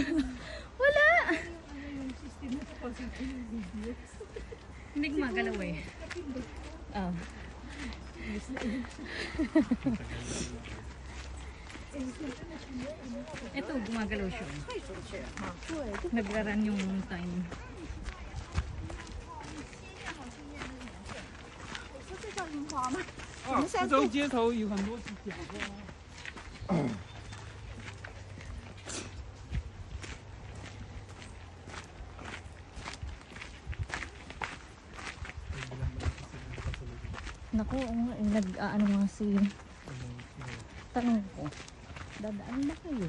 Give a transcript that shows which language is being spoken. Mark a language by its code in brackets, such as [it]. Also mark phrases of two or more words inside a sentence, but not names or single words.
[tl] Wala! Hindi gumagalaw eh. Oh. Ito, gumagalaw siya. Nagra-run yung time. [zh] 四周街头有很多是假的。 [tl] Naku, nag-ano nga si... Tanong ko, dadaan ba kayo?